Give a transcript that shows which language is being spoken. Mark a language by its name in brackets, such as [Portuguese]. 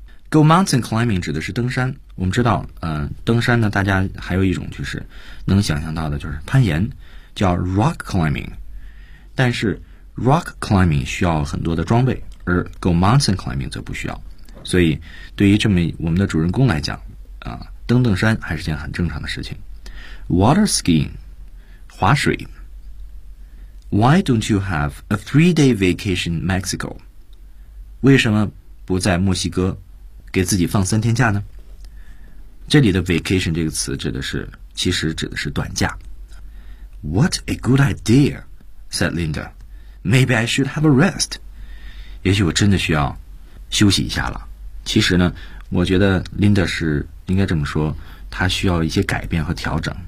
[English] Go mountain climbing [Chinese] 指的是登山。我们知道，登山呢，大家还有一种就是能想象到的，就是攀岩，叫 [English] rock climbing。 [Chinese] 但是 [English] rock climbing [Chinese] 需要很多的装备，而 [English] go mountain climbing [Chinese] 则不需要。所以，对于这么我们的主人公来讲，登山还是件很正常的事情。 [English] Water skiing. [Chinese] 滑水。 [English] Why don't you have a 3-day vacation in Mexico? [Chinese] 为什么不在墨西哥给自己放三天假呢？这里的 vacation 这个词指的是，其实指的是短假。 [English] What a good idea, said Linda. Maybe I should have a rest. [Chinese] 也许我真的需要休息一下了。其实呢，我觉得 Linda 是应该这么说，她需要一些改变和调整。